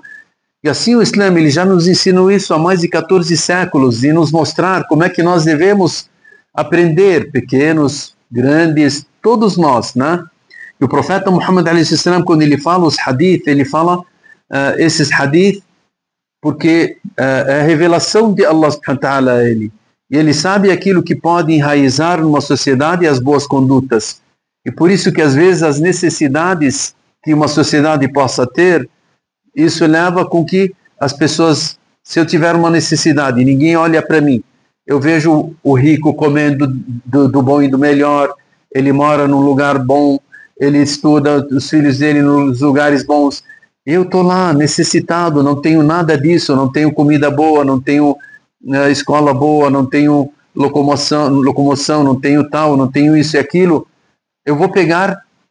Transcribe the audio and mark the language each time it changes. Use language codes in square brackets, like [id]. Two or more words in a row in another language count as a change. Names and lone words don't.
[pt] E assim o Islã ele já nos ensinou isso há mais de 14 séculos e nos mostrar como é que nós devemos aprender, pequenos, grandes, todos nós, né? E o profeta Muhammad a.s., quando ele fala os hadith, ele fala esses hadith, porque é a revelação de Allah [ar] سبحانه وتعالى [pt] a ele. E ele sabe aquilo que pode enraizar numa sociedade as boas condutas. E por isso que às vezes as necessidades que uma sociedade possa ter, isso leva com que as pessoas, se eu tiver uma necessidade e ninguém olha para mim, eu vejo o rico comendo do bom e do melhor, ele mora num lugar bom, ele estuda os filhos dele nos lugares bons, eu estou lá necessitado, não tenho nada disso, não tenho comida boa, não tenho escola boa, não tenho locomoção, não tenho tal, não tenho isso e aquilo, eu vou pegar